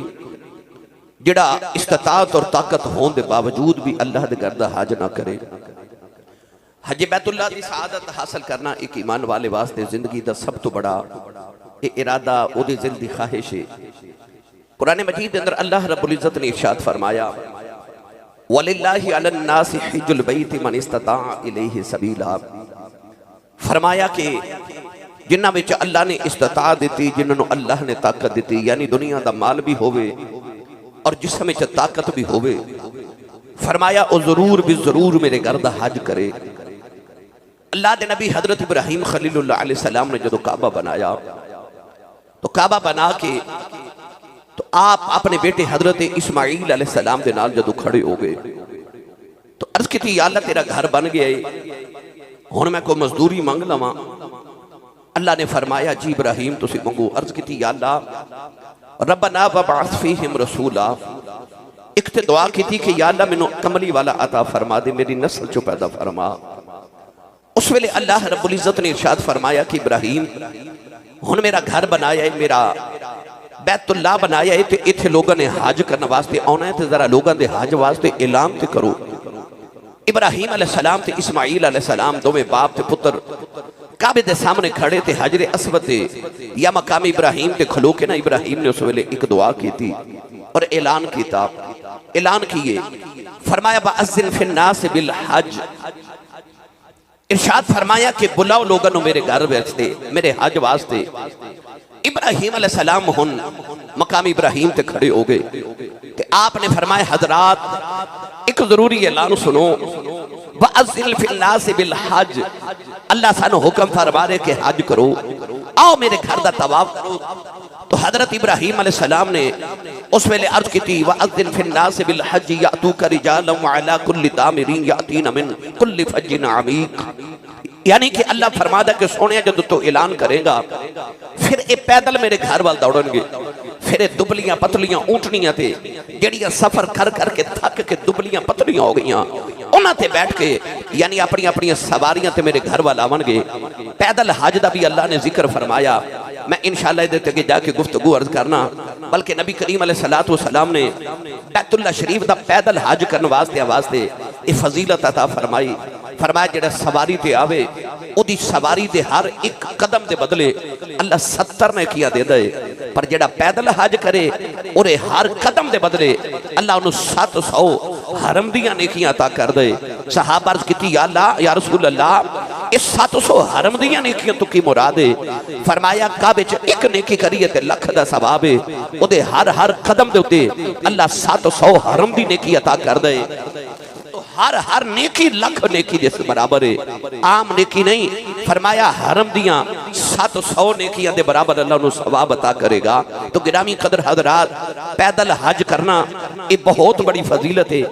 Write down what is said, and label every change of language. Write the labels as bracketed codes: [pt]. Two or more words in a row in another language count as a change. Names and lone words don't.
[pa] جڑا استطاعت اور طاقت ہون دے باوجود بھی اللہ دے گھر دا حج نہ کرے. حج بیت اللہ دی سعادت حاصل کرنا ایک ایمان والے واسطے زندگی دا سب تو بڑا ارادہ او دے دل دی خواہش ہے. قرآن مجید اندر اللہ رب العزت نے ارشاد فرمایا [ar] وَلِلَّهِ عَلَى النَّاسِ حِجُّ الْبَيْتِ مَنِ اسْتَطَاعَ إِلَيْهِ سَبِيلًا. [pa] فرمایا کہ جنہاں وچ اللہ نے استطاعت دیتی جنہوں اللہ نے طاقت دیتی یعنی دنیا دا مال بھی ہوئے اور جسم وچ طاقت بھی ہوئے، فرمایا او ضرور بھی ضرور میرے گھر دا حج کرے. اللہ دے نبی حضرت ابراہیم خلیل اللہ علیہ السلام نے جدو کعبہ بنایا تو کعبہ بنا کے تو آپ اپنے بیٹے حضرت اسماعیل علیہ السلام دے نال جدو کھڑے ہو گئے تو عرض کی تھی یا اللہ تیرا گھر بن گیا ہے ہن میں کوئی مزدوری مانگ لواں. اللہ نے فرمایا جی ابراہیم تسی منگو. عرض کی تھی یا اللہ [ar] ربنا وبعث فیہم رسولا، [pa] ایک تے دعا کی تھی کہ یا اللہ مینوں کملی والا عطا فرما دے، میری نسل چو پیدا فرما۔ اس ویلے اللہ رب العزت نے ارشاد فرمایا کہ ابراہیم ہن میرا گھر بنایا ہے، میرا بیت اللہ بنایا ہے، تے ایتھے لوگاں نے حج کرنے واسطے آنا ہے، تے ذرا لوگاں دے حج واسطے اعلان تے کرو۔ ابراہیم علیہ السلام تے اسماعیل علیہ السلام دوویں باپ تے پتر کعبے دے سامنے کھڑے تے حجر اسود تے یا مقام ابراہیم تے کھلو کے نا ابراہیم نے اس ویلے ایک دعا کی تھی اور اعلان کیتا، اعلان کیے، فرمایا [ar] بَأَذِّنْ فِي النَّاسِ بِالْحَجِّ، [pa] ارشاد فرمایا کہ بلاؤ لوگوں میرے گھر واسطے، میرے حج واسطے۔ ابراہیم علیہ السلام ہن مقام ابراہیم تے کھڑے ہو گئے تے آپ نے فرمایا حضرات ایک ضروری اعلان سنو، [ar] وَأَذِّنْ فِي النَّاسِ بِالْحَجِّ، [pa] اللہ سانو حکم فرما رہے کہ حج کرو، آؤ میرے گھر دا طواف کرو۔ تو حضرت ابراہیم علیہ السلام نے اس ویلے عرض کی تھی [ar] وَأَذِّنْ فِي النَّاسِ بِالْحَجِّ يَأْتُوكَ رِجَالًا وَعَلَىٰ كُلِّ ضَامِرٍ يَأْتِينَ مِنْ كُلِّ فَجٍّ عَمِيقٍ، [pa] یعنی کہ اللہ فرماتا کہ سونے جب تو اعلان کرے گا پھر اے پیدل میرے گھر وال دوڑن گے، پھر اے دبلیاں پتلیاں اونٹنیاں تے جڑیاں سفر کر کر کے تھک کے دبلیاں پتلیاں ہو گئیاں، انہاں تے بیٹھ کے یعنی اپنی اپنی سواریاں تے میرے گھر وال آون گے۔ پیدل حج دا بھی اللہ نے ذکر فرمایا، میں انشاءاللہ ادھر تک جا کے گفتگو عرض کرنا، بلکہ نبی کریم علیہ السلام نے بیت اللہ شریف دا پیدل حج کرنے واسطے یہ فضیلت عطا فرمائی، فرمایا جڑا سواری تے آوے او دی سواری دے ہر ایک قدم دے بدلے اللہ 70 نے کیا دے دے، پر جڑا پیدل حج کرے اور ہر قدم دے بدلے اللہ انہوں 700 حرم دیاں نیکیاں عطا کر دے۔ صحابہ عرض کیتی یا اللہ یا رسول اللہ اس 700 حرم دیاں نیکیاں تو کی مراد ہے؟ فرمایا کعبے چ ایک نیکی کریے تے لکھ دا ثواب ہے، او دے ہر قدم دے اتے اللہ 700 حرم دی نیکی عطا کر دے۔ ہر نیکی لکھ نیکی جس برابر ہے، عام نیکی نہیں، فرمایا حرم دیاں 700 نیکیاں دے برابر اللہ انہوں ثواب عطا کرے گا۔ تو گرامی قدر حضرات پیدل حج کرنا یہ بہت بڑی فضیلت ہے۔